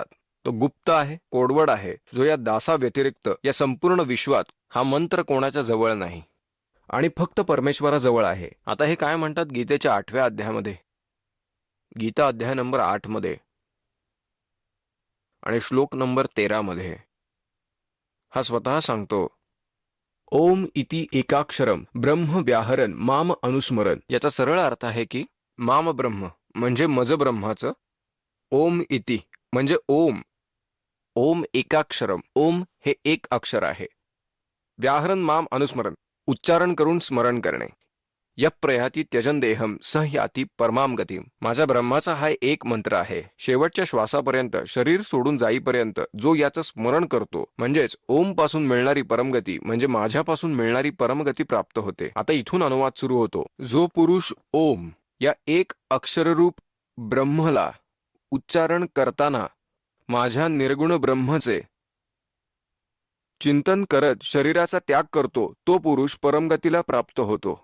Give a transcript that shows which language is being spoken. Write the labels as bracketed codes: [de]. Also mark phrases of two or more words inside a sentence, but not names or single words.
[mr] तो गुप्त आहे, कोडवर्ड आहे, जो या दासा व्यतिरिक्त या संपूर्ण विश्वात हा मंत्र कोणाच्या जवळ नाही आणि फक्त परमेश्वराजवळ आहे. आता हे काय म्हणतात गीतेच्या 8व्या अध्यायामध्ये, गीता अध्याय नंबर 8 मध्ये आणि श्लोक नंबर 13 मध्ये हा स्वतः सांगतो, [sa] ओम इति एकाक्षरम ब्रह्म व्याहरन माम अनुस्मरण. [mr] याचा सरळ अर्थ आहे की [sa] माम ब्रह्म [mr] म्हणजे मज ब्रह्माचं, [sa] ओम इति [mr] म्हणजे ओम, [sa] ओम एकाक्षरम, [mr] ओम हे एक अक्षर आहे, [sa] व्याहरन माम अनुस्मरण [mr] उच्चारण करून स्मरण करणे, [sa] यप्रयाती त्यजन देहम स याती परमाम गतीम. [mr] माझ्या ब्रह्माचा हा एक मंत्र आहे. शेवटच्या श्वासापर्यंत, शरीर सोडून जाईपर्यंत जो याचं स्मरण करतो, म्हणजेच ओम पासून मिळणारी परमगती म्हणजे माझ्यापासून मिळणारी परमगती प्राप्त होते. आता इथून अनुवाद सुरू होतो. जो पुरुष ओम या एक अक्षररूप ब्रह्मला उच्चारण करताना माझ्या निर्गुण ब्रह्मचे चिंतन करत शरीराचा त्याग करतो, तो पुरुष परमगतीला प्राप्त होतो.